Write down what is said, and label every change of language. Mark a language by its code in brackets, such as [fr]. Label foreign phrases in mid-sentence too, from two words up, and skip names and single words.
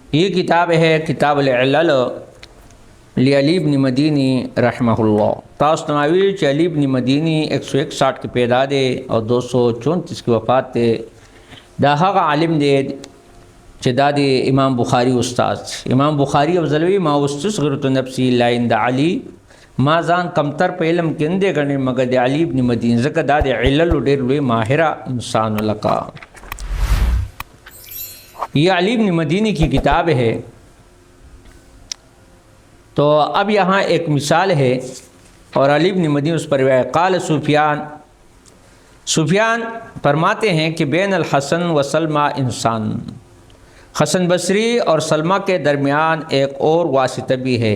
[ur] یہ کتاب ہے کتاب العلل علی ابن مدینی رحمہ اللہ. [ps] تاس تناوی چ علی ابن مدینی 161 کی پیدا دے اور 234 کی وفات دے. دا هغه عالم دے چې دا دی امام بخاری استاد. امام بخاری افضلوی [ar] ما استصغرت نفسی لا عند علی، [ps] ما ځان کمتر په علم کې نه دی ګڼي مګر د علی ابن مدینی، ځکه دا د علل ډېر لوی ماهره انسان لکا. [ur] یہ علی ابن مدینی کی کتاب ہے. تو اب یہاں ایک مثال ہے اور علی ابن مدینی اس پر روایت. قال سفیان فرماتے ہیں کہ [ar] بین الحسن و سلمہ انسان، [ur] حسن بصری اور سلمہ کے درمیان ایک اور واسطہ بھی ہے.